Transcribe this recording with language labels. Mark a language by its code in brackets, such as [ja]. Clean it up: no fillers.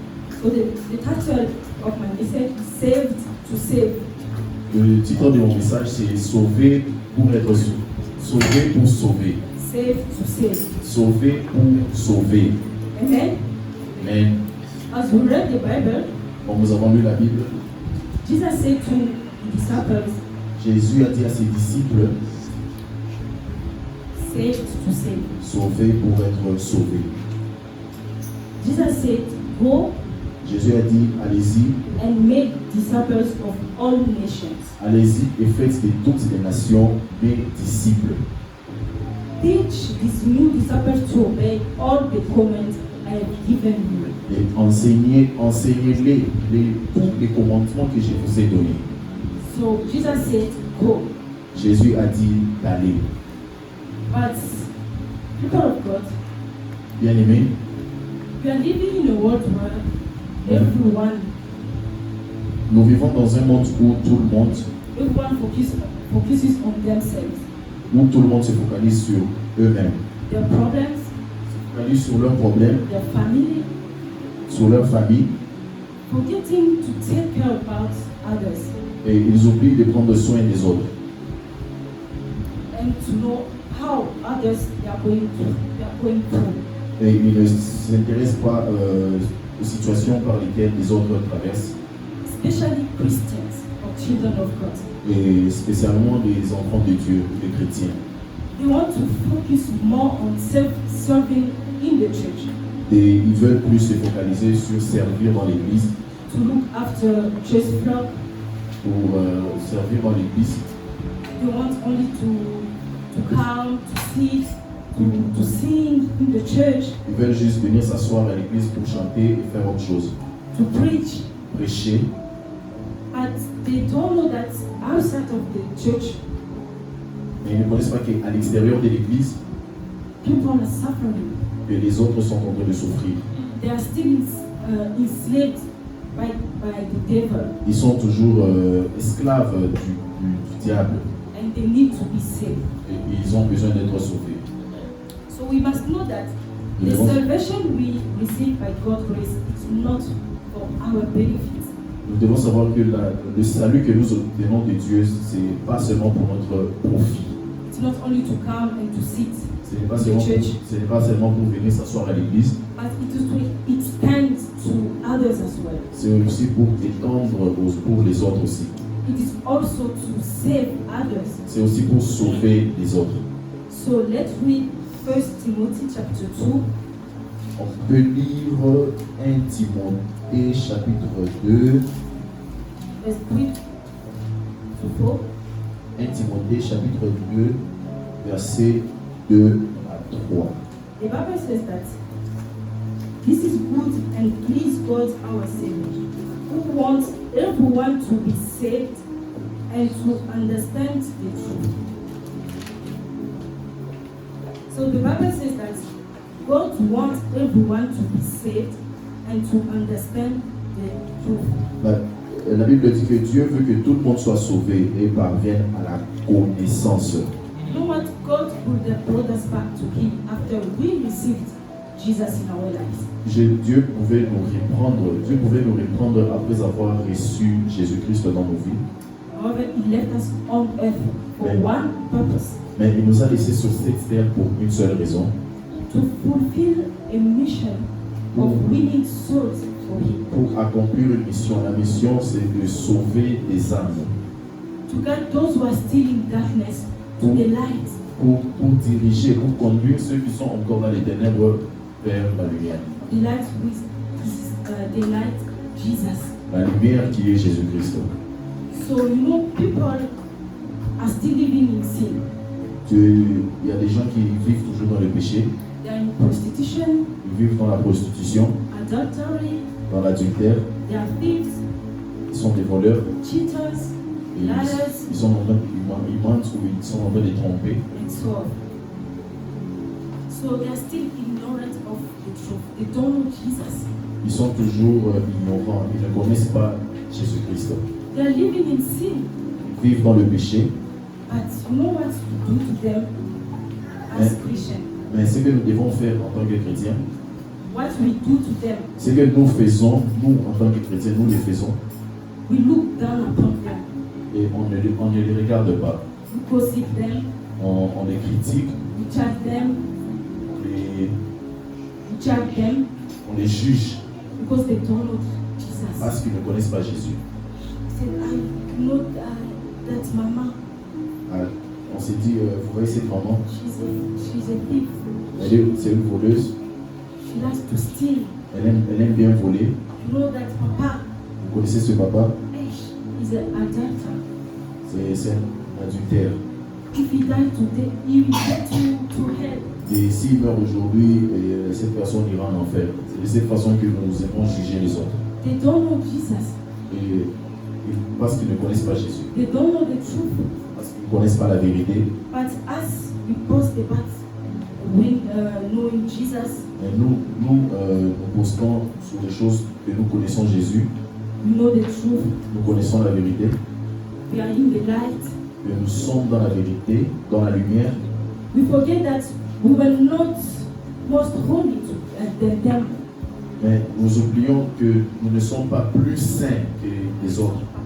[en] So the title of my message is Saved to Save. [fr] Le titre de mon message c'est Sauver pour être sauvé pour sauver. [en] Saved to save. [fr] Sauver pour sauver. [en] Amen. [fr] Amen. [en] As we read the Bible, [fr] Quand nous avons lu la Bible, [en] Jesus said to the disciples, [fr] Jésus a dit à ses disciples, [en] saved to save. [fr] sauver pour être sauvé. [en] Jesus said, go [fr] Jésus a dit, allez-y, [en] and make disciples of all nations. [fr] allez-y et faites de toutes les nations des disciples. [en] Teach these new disciples to obey all the commands I have given you. [fr] Et enseignez-les tous les commandements que je vous ai donnés. [en] So Jesus said, go. [fr] Jésus a dit d'aller. [en] But people of God, [fr] Bien aimé, [en] we are living in a world where everyone [fr] nous vivons dans un monde où tout le monde [en] focuses on themselves, [fr] où tout le monde se focalise sur eux-mêmes, [en] their problems, [fr] se focalise sur leurs problèmes, [en] their family, [fr] sur leur famille, [en] forgetting to take care about others [fr] et ils oublient de prendre soin des autres [en] and to know how others they are going through. [fr] et ils ne s'intéressent pas aux situations par lesquelles les autres traversent, [en] Especially Christians or children of God. [fr] et spécialement les enfants de Dieu, les chrétiens. [en] They want to focus more on self-serving in the church, [fr] Et ils veulent plus se focaliser sur servir dans l'église, [en] to look after church flock. [fr] pour servir dans l'église. [en] They want only to come, to sit, to sing in the church, [fr] Ils veulent juste venir s'asseoir à l'église pour chanter et faire autre chose, [en] to preach. [fr] prêcher. [en] But they don't know that outside of the church, [fr] Mais ils ne connaissent pas qu'à l'extérieur de l'église, [en] people are suffering. [fr] que les autres sont en train de souffrir. [en] They are still enslaved by the devil, [fr] Ils sont toujours esclaves du diable [en] and they need to be saved. [fr] et ils ont besoin d'être sauvés. [en] So we must know that the [fr] Nous devons- [en] salvation we receive by God's grace is not for our benefit. [fr] Nous devons savoir que le salut que nous obtenons de Dieu, ce n'est pas seulement pour notre profit. [en] It's not only to come and to sit, [fr] Ce n'est pas seulement pour venir s'asseoir à l'église, [en] but it is to extend to others as well. [fr] c'est aussi pour étendre pour les autres aussi. [en] It is also to save others. [fr] C'est aussi pour sauver les autres. [en] So let's read 1 Timothy chapter 2, [fr] On peut lire 1 Timothée chapitre 2, [en] verse 3 to 4. [fr] 1 Timothée chapitre 2, versets 2 à 3. [en] The Bible says that this is good and please God our Savior, who wants everyone to be saved and to understand the truth. So the Bible says that God wants everyone to be saved and to understand the truth. [fr] La Bible dit que Dieu veut que tout le monde soit sauvé et parvienne à la connaissance. [en] You know what? God would have brought us back to Him after we received Jesus in our lives. [fr] Dieu pouvait nous reprendre après avoir reçu Jésus-Christ dans nos vies. [en] However, He left us on earth for one purpose. [fr] Mais il nous a laissés sur cette terre pour une seule raison, [en] To fulfill a mission of winning souls for Him. [fr] pour accomplir une mission. La mission, c'est de sauver des âmes, [en] To guide those who are still in darkness to the light. [fr] pour diriger, pour conduire ceux qui sont encore dans les ténèbres vers la lumière. [en] The light with the light, Jesus. [fr] La lumière qui est Jésus-Christ. [en] So you know, people are still living in sin. [fr] Il y a des gens qui vivent toujours dans le péché, [en] They are in prostitution, [fr] ils vivent dans la prostitution, [en] adultery, [fr] dans l'adultère, [en] they are thieves, [fr] ils sont des voleurs, [en] cheaters, [fr] et [en] liars, [fr] ils sont en train ils mentent ou ils sont en train de tromper. [en] and so on. So they are still ignorant of the truth. They don't know Jesus. [fr] Ils sont toujours ignorants, ils ne connaissent pas Jésus-Christ. [en] They are living in sin. [fr] Ils vivent dans le péché, [en] But you know what to do to them as Christians? [fr] mais ce que nous devons faire en tant que chrétiens, [en] what we do to them, [fr] Ce que nous faisons, nous en tant que chrétiens, nous les faisons [en] we look down upon them, [fr] et on ne les regarde pas. [en] we gossip them, [fr] On les critique, [en] we judge them, [fr] on les juge [en] because they don't know Jesus. [fr] parce qu'ils ne connaissent pas Jésus. [en] I said, I know that mama, [fr] Ah, on s'est dit, vous voyez cette maman, [en] she's a thief. [fr] c'est une voleuse, [en] She likes to steal. [fr] elle aime bien voler. [en] You know that papa, [fr] Vous connaissez ce papa? [en] is an adulterer. [fr] C'est un adultère. [en] If he died today, he will get to hell. [fr] Et s'il meurt aujourd'hui, cette personne ira en enfer. C'est de cette façon que nous aimons juger les autres. [en] They don't know Jesus. [fr] Et parce qu'ils ne connaissent pas Jésus. [en] They don't know the truth. [fr] Parce qu'ils ne connaissent pas la vérité. [en] But as we boast about knowing Jesus, [fr] Et nous postons sur les choses que nous connaissons Jésus. [en] we know the truth. [fr] Nous connaissons la vérité. [en] We are in the light. [fr] Que nous sommes dans la vérité, dans la lumière. [en] We forget that we were not most holy than them. [fr] Mais nous oublions que nous ne sommes pas plus saints que les autres.